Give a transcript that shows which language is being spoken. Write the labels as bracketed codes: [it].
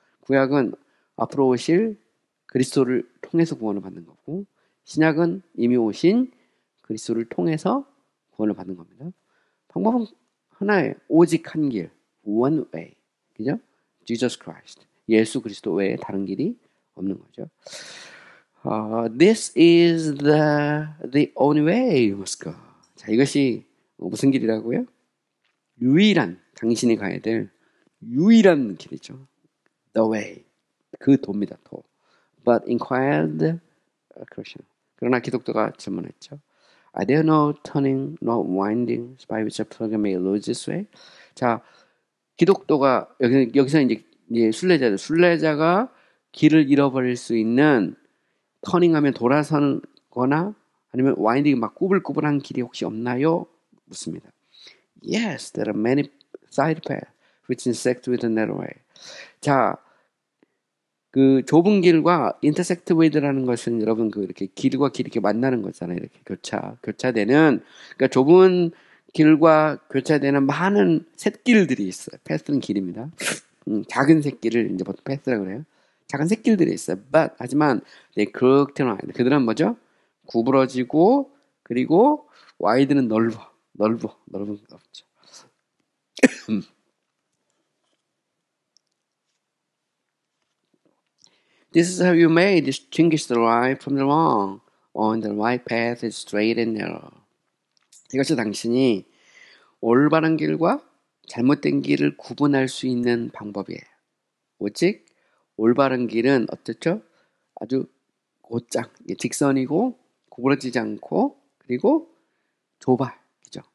[ko] 구약은 앞으로 오실 그리스도를 통해서 구원을 받는 거고 신약은 이미 오신 그리스도를 통해서 구원을 받는 겁니다. 방법은 하나예요. 오직 한 길. [en] One way. [ko] 그죠? Jesus Christ. 예수 그리스도 외에 다른 길이 없는 거죠. [en] This is the only way you must go. [ko] 자, 이것이 무슨 길이라고요? 유일한, 당신이 가야 될 유일한 길이죠. [en] The way. [ko] 그 도입니다. 도. [en] But inquired Christian. [ko] 그러나 기독교가 질문했죠. [en] Are there no turning, no windings by which a pilgrim may lose his way? [ko] 자, 기독교가 여기서 이제 순례자들, 순례자가 길을 잃어버릴 수 있는 터닝하면 돌아서거나 아니면 와인딩 막 꾸불꾸불한 길이 혹시 없나요? 묻습니다. [en] Yes, there are many side paths which intersect with the narrow way. [ko] 자, 그 좁은 길과 [en] intersect with [ko] 라는 것은 여러분 그 이렇게 길과 길이 이렇게 만나는 거잖아요. 이렇게 교차되는 그러니까 좁은 길과 교차되는 많은 샛길들이 있어요. 패스는 길입니다. 작은 샛길을 이제 보통 패스라고 그래요. 작은 샛길들이 있어요. [en] But [ko] 하지만 [en] they crooked and wide. [ko] 그들은 뭐죠? 구부러지고 그리고 와이드는 넓은 없죠. [en] This is how you may distinguish the right from the wrong. On the right path is straight and narrow. [ko] 이것이 당신이 올바른 길과 잘못된 길을 구분할 수 있는 방법이에요. 오직 올바른 길은 어떻죠? 아주 곧장, 직선이고 구부러지지 않고 그리고 좁아. 그죠?